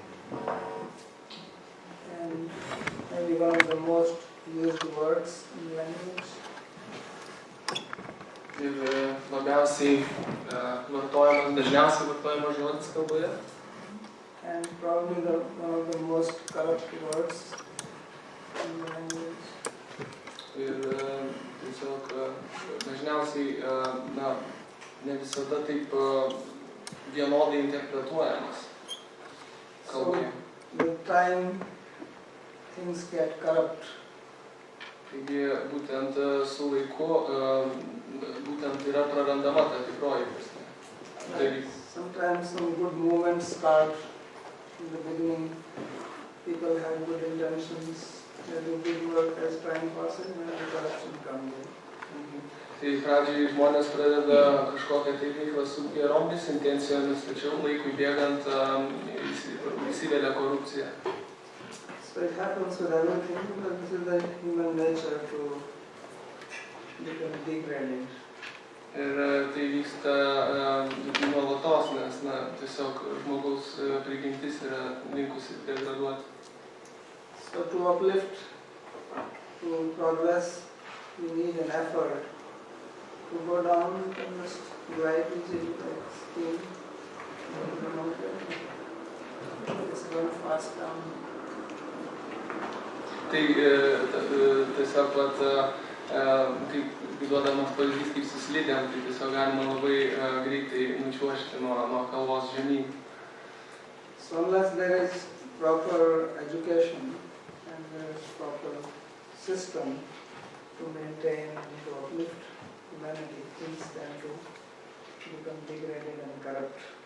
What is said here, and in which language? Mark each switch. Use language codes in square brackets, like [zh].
[en] And maybe one of the most used words in language. [lt] Ir labiausiai vartojamas, dažniausiai vartojamas žodis kalboje. [en] And probably one of the most corrupt words in the language. [lt] Ir tiesiog dažniausiai ne visada taip vienodai interpretuojamas kalboje. [en] So with time things get corrupt. [lt] Taigi būtent su laiku būtent yra prarandama ta tikroji prasme. [en] Sometimes some good movements start in the beginning. People have good intentions. They do good work as time passes and the corruption comes in. [lt] Tai pradžiai žmonės pradeda kažkokią tai veiklą su geromis intencijomis, tačiau laikui bėgant įsivelia korupcija. [en] So it happens with everything, but this is the human nature to become degraded. [lt] Ir tai vyksta nuolatos, nes tiesiog žmogaus prigimtis yra linkusi degraduoti. [en] So to uplift, to progress, we need an effort. To go down, you can just glide easily like skiing. Just run fast down. [lt] Tai tiesiog kaip duodamas pavyzdys kaip su slidėm, tai tiesiog galima labai greitai nučiuožti nuo kalvos žemyn. [en] So unless there is proper education and there is proper system to maintain and to uplift humanity, things tend to become degraded and corrupt.